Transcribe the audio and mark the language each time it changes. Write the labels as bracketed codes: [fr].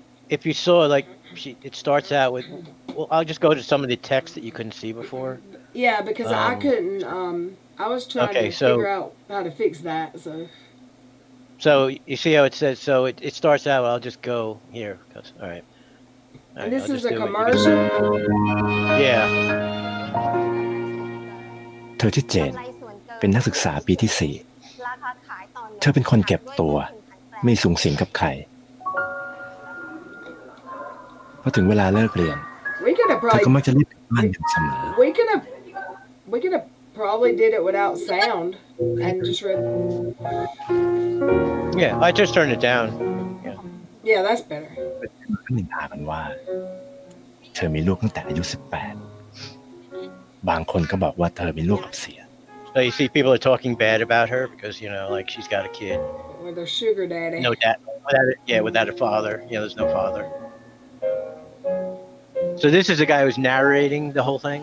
[en] If you saw, like, it starts out with. Well, I'll just go to some of the text that you couldn't see before. Yeah, because I couldn't. I was trying to figure out how to fix that. So you see how it says. So it starts out. I'll just go here. All right. And this is a commercial. Yeah. [th] เธอชื่อเจนเป็นนักศึกษาปีที่ 4 เธอเป็นคนเก็บตัวไม่สูงสิงกับใครพอถึงเวลาเลิกเรียนเธอก็มักจะรีบกลับบ้านอยู่เสมอ [en] We could have probably did it without sound and just read. Yeah, I just turned it down. Yeah, that's better. [th] ก็นินทากันว่าเธอมีลูกตั้งแต่อายุ 18 บางคนก็บอกว่าเธอมีลูกกับเสีย [en] So you see, people are talking bad about her because like she's got a kid. With her sugar daddy. No dad. Without a father. There's no father. So this is the guy who's narrating the whole thing.